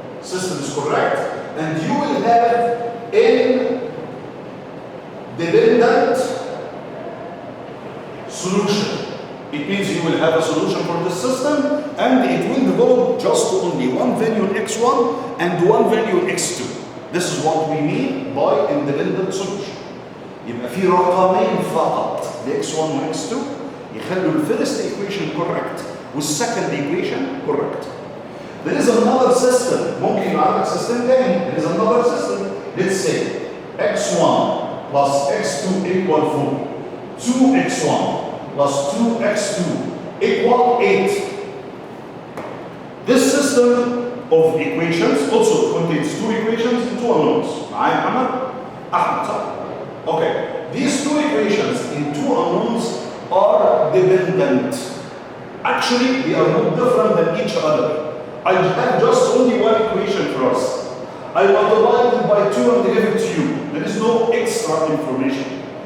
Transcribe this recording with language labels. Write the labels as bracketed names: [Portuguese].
[English] System is correct, and you will have independent solution. It means you will have a solution for the system, and it will develop just only one value in x1 and one value in x2. This is what we mean by independent solution. [Arabic] يبقى في رقمين فقط x1 و x2 يخلوا الفيرست [English] equation correct [Arabic] وال [English] second equation correct. There is another system. [Arabic] ممكن يبقى عندك system تاني. [English] There is another system. Let's say x1 plus x2 equal 4. 2x1 plus 2x2 equal 8. This system of equations also contains two equations and two unknowns. [Arabic] معايا محمد؟ أحمد صح؟ Okay. [English] These two equations in two unknowns are dependent. Actually, they are not different than each other. I have just only one equation for us. I multiply it by 2 and give it to you. There is no extra information.